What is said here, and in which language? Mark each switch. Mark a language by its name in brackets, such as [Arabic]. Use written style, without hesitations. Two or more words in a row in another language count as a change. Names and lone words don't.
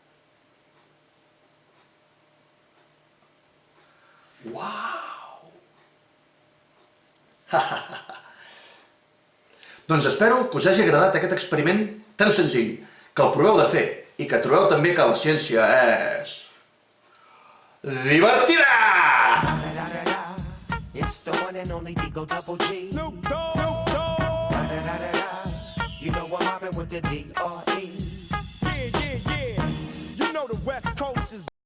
[Catalan] Uau! Doncs espero que us hagi agradat aquest experiment tan senzill, que el proveu de fer i que trobeu també que la ciència és divertida! [English] It's the one and only Digo Double G. Snoop Dogg. You know I'm mobbing with the D.R.E. Yeah. You know the West Coast is